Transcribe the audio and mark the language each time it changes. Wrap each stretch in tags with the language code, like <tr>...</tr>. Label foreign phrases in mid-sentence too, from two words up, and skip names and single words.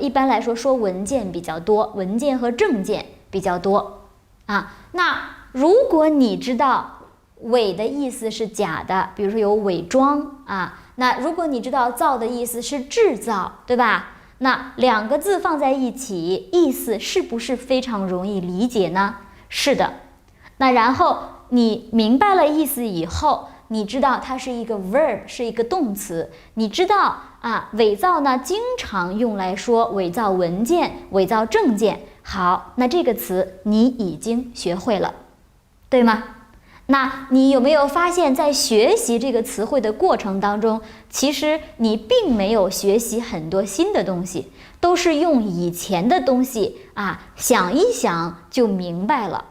<zh>一般來說文件比較多，文件和證件比較多那如果你知道偽的意思是假的，比如說有偽裝那如果你知道造的意思是製造，對吧？那两個字放在一起，意思是不是非常容易理解呢？是的。那然後你明白了意思以後，你知道它是一個 verb，是一個動詞。你知道偽造呢，經常用來說偽造文件、偽造證件。好，那這個詞你已經學會了，對嗎？那你有沒有發現，在學習這個詞彙的過程當中，其實你並沒有學習很多新的東西，都是用以前的東西想一想就明白了。</zh>